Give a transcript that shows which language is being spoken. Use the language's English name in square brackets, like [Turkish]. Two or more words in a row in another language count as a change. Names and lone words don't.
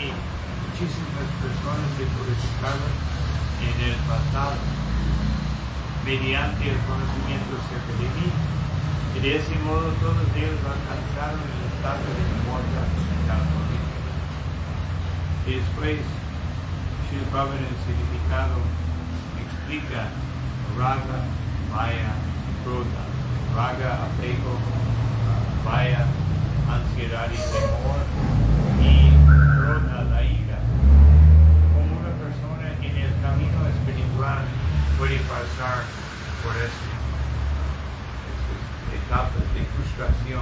[Spanish] Muchísimas personas se purificaron en el pasado mediante el conocimiento acerca de mí. Y de ese modo todos ellos alcanzaron el estado de muerte mental. Y después, Srila Prabhupada en el significado explica [Sanskrit] raga, vaya, krodha. [Spanish] Raga, apego, vaya, ansiedad y temor, y krodha, la ira. Como una persona en el camino espiritual puede pasar por estas etapas de frustración.